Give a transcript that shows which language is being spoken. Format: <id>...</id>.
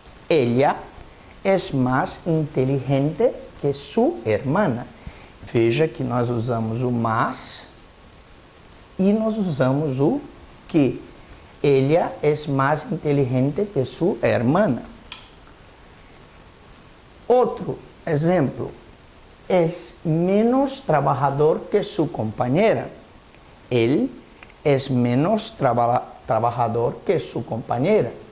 <es>Ella es más inteligente que su hermana.</es> <pt>Veja que nós usamos o más e nós usamos o que.</pt> <es>Ella es más inteligente que su hermana.</es> <pt>Outro exemplo.</pt> <es>Es menos trabajador que su compañera. Él es menos trabajador que su compañera.</es>